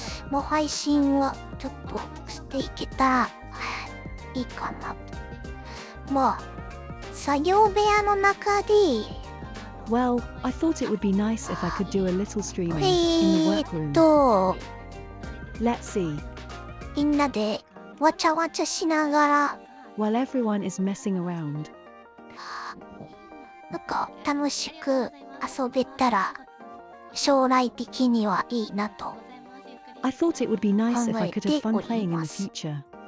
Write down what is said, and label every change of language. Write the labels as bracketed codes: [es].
[ja] もう配信はちょっとしていけたらいいかなと。まあ作業部屋の中で [en] well, I thought it would be nice if I could do a little streaming in the workroom. Let's see. [ja] みんなでわちゃわちゃしながら [en] While everyone is messing around. [ja] なんか楽しく遊べたら将来的にはいいなと。 [en] I thought it would be nice if I could have fun playing in the future.